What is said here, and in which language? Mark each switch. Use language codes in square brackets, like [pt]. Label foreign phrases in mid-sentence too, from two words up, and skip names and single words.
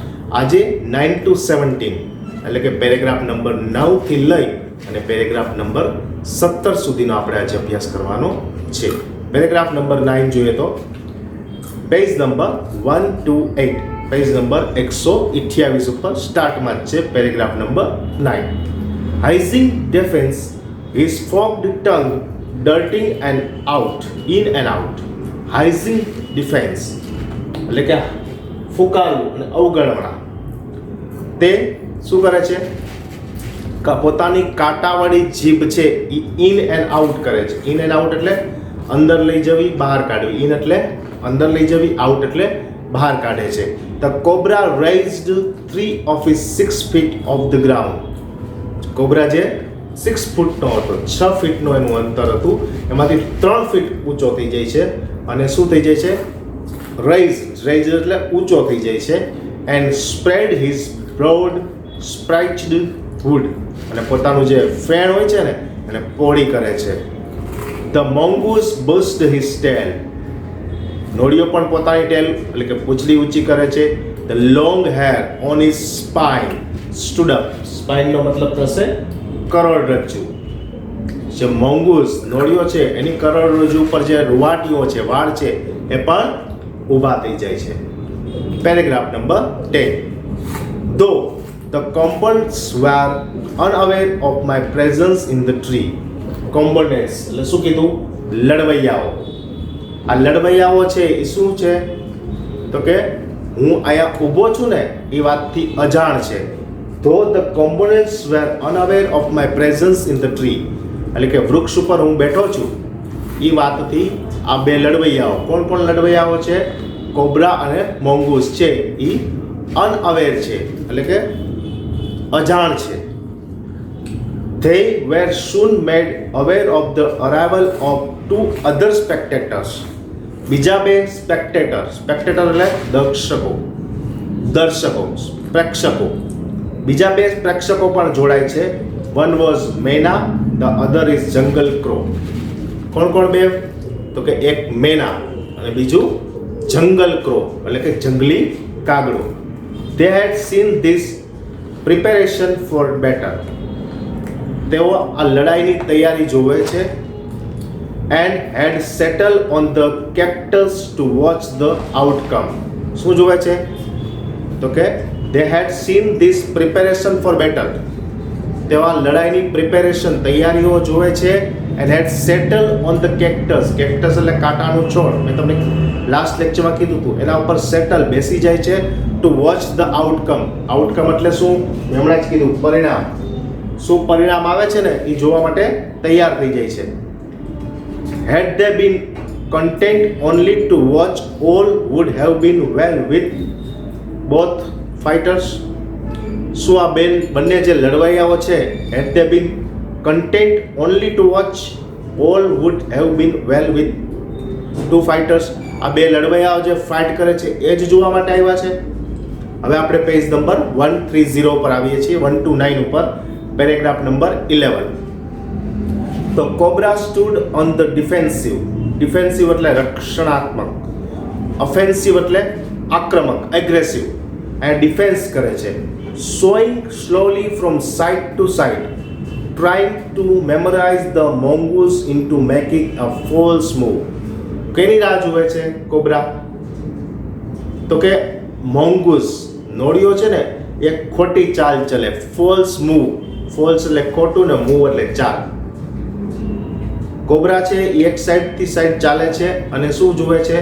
[gu] આજે 9 to 17 એટલે કે [en] paragraph number [gu] 9 થી લઈ અને [en] paragraph number [gu] 17 સુધીનો આપણે આજે અભ્યાસ કરવાનો છે. પેરેગ્રાફ નંબર 9 જોઈએ તો [en] page number [gu] 1 to 8, [en] page number [gu] 128 ઉપર સ્ટાર્ટમાં જ છે [en] paragraph number [gu] 9. [en] hissing defiance his forked tongue darting and out, in and out. hissing defiance [gu] એટલે કે ફુકારવું અને અવગણના. તે શું કરે છે? પોતાની કાંટાવાળી જીભ છે એ [en] in and out [gu] કરે છે. [en] in and out [gu] એટલે અંદર લઈ જવી, બહાર કાઢવી. ઇન એટલે અંદર લઈ જવી, આઉટ એટલે બહાર કાઢે છે. [en] The cobra raised 3 of his 6 feet off the ground. [gu] કોબ્રા જે 6 ફૂટનો હતો, 6 ફીટનો એનું અંતર હતું, એમાંથી 3 ફીટ ઊંચો થઈ જાય છે. અને શું થઈ જાય છે? raised એટલે ઊંચો થઈ જાય છે. [en] and spread his broad spiked hood, [gu] અને પોતાનું જે ફેણ હોય છે ને એને પહોળી કરે છે. [en] The mongoose burst his tail. [gu] નોળિયો પણ પોતાની ટેલ એટલે કે પૂંછડી ઊંચી કરે છે. [en] The long hair on his spine stood up. [gu] સ્પાઇન નો મતલબ થશે કરોડરજ્જુ. જે મોંગૂસ નોળિયો છે એની કરોડરજ્જુ ઉપર જે રૂવાટીઓ છે, વાળ છે, એ પણ ઊભા થઈ જાય છે. [en] paragraph number 10. Though the combatants were unaware of my presence in the tree. [gu] Combatants એટલે શું કીધું? લડવૈયાઓ. આ લડવૈયાઓ છે એ શું છે? તો કે હું અહીંયા ઊભો છું ને એ વાતથી અજાણ છે. [en] Though the combatants were unaware of my presence in the tree, [gu] એટલે કે વૃક્ષ ઉપર હું બેઠો છું એ વાતથી આ બે લડવૈયાઓ, કોણ લડવૈયાઓ છે? કોબ્રા અને મોંગૂસ છે એ અનઅવેર છે એટલે કે અજાણ છે. [en] They were soon made aware of the arrival of 2 other spectators. [gu] બીજા બે સ્પેક્ટેટર એટલે દર્શકો, પ્રેક્ષકો. બીજા બે પ્રેક્ષકો પણ જોડાય છે. [en] One was Mena, the other is Jungle Crow. [gu] કોણ બે? તો કે એક મેના અને બીજું [en] jungle crow [gu] એટલે કે જંગલી કાગડો. [en] They had seen this preparation for battle. [gu] તેઓ આ લડાઈની તૈયારી જોવે છે. [en] And had settled on the cactus to watch the outcome. [gu] શું જોવે છે? તો કે [en] they had seen this preparation for battle. [gu] તેઓ આ લડાઈની પ્રિપેરેશન તૈયારીઓ જોવે છે. [en] And had settled on the cactus. [gu] Cactus એટલે કાંટાનું છોડ. મેં તમને [en] last lectureમાં [gu] કીધું હતું, એના ઉપર સેટલ બેસી જાય છે. [en] To watch the outcome. Outcome [gu] એટલે શું? મેં હમણાં જ કીધું, પરિણામ. શું પરિણામ આવે છે ને એ જોવા માટે તૈયાર થઈ જાય છે. [en] Had they been content only to watch, all would have been well with both fighters. [gu] શું આ બંને જે લડવાઈયાઓ છે, [en] had they been content only to watch, all would have been well with 2 fighters. [gu] આ બે લડવાઈયાઓ જે ફાઇટ કરે છે એ જ જોવા માટે આવ્યા છે. હવે આપણે [en] page number [gu] 130 પર આવીએ છીએ, 129 ઉપર, [en] paragraph number [gu] 11. [en] The cobra stood on the defensive. [gu] Defensive એટલે રક્ષણાત્મક, offensive એટલે આક્રમક, aggressive, અને ડિફેન્સ કરે છે. [en] Swaying slowly from side to side, trying to memorize the mongoose into making a false move. [gu] કેની રાહ જુએ છે કોબ્રા? તો કે મોંગૂસ નોળિયો છે ને એ ખોટી ચાલ ચલે, [en] false move. [gu] ફોલ્સ એટલે ખોટું ને મૂવ એટલે ચાલ. કોબ્રા છે એ એક સાઈડથી સાઈડ ચાલે છે અને શું જુએ છે?